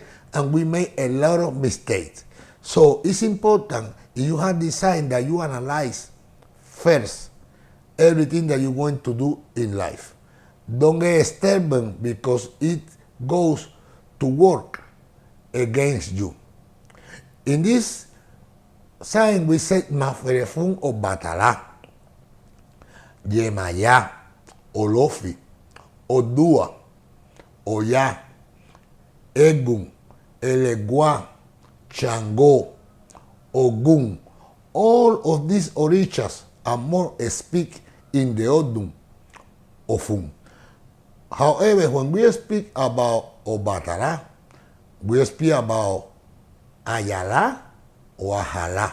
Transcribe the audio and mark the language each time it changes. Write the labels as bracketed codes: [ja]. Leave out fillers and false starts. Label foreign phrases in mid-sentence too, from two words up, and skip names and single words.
[en] And we make a lot of mistakes. So it's important if you have decided that you analyze first everything that you're going to do in life. Don't get stubborn because it goes to work against you. In this sign we say Maferefun o Batala, Yemaya, Olofi, Odua, Oya, Egun, Elegua, Chango, Ogun. All of these orishas and more speak in the Ogdun Ofun. However, when we speak about Obatala, we speak about Ayala or Ahala.